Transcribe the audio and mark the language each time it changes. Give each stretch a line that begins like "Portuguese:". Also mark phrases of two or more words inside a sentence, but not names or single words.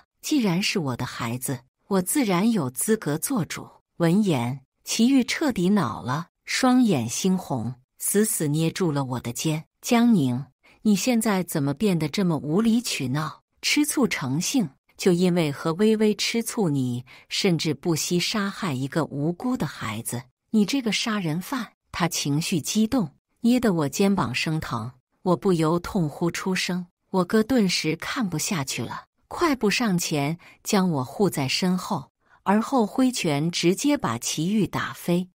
Chinese: 既然是我的孩子，我自然有資格做主。聞言，祁煜徹底惱了，雙眼猩紅，死死捏住了我的肩。江寧，你現在怎麼變得這麼無理取鬧，吃醋成性？就因為和薇薇吃醋，你甚至不惜殺害一個無辜的孩子，你這個殺人犯！他情緒激動，捏得我肩膀生疼，我不由痛呼出聲。我哥頓時看不下去了，快步上前將我護在身後，而後揮拳直接把祁煜打飛。